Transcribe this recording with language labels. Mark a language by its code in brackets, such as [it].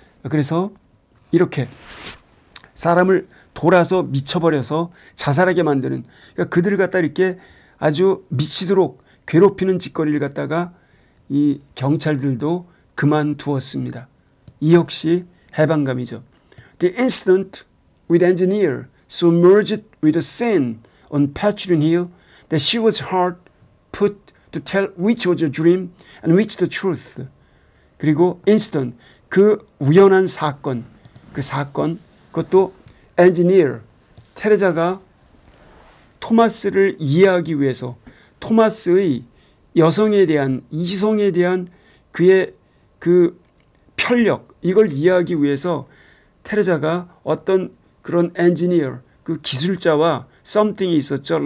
[ko] 그래서 이렇게 사람을 돌아서 미쳐버려서 자살하게 만드는, 그러니까 그들을 갖다 이렇게 아주 미치도록 괴롭히는 짓거리를 갖다가 이 경찰들도 그만두었습니다. 이 역시 해방감이죠. [en] The incident with engineer so merged with the scene on Patchouli Hill that she was hard put to tell which was a dream and which the truth. [ko] 그리고 incident, 그 우연한 사건, 그 사건, 그것도 engineer, 테레자가 토마스를 이해하기 위해서 토마스의 여성에 대한, 이성에 대한 그의 그 편력, 이걸 이해하기 위해서 테레자가 어떤 그런 엔지니어, 그 기술자와 something이 있었죠.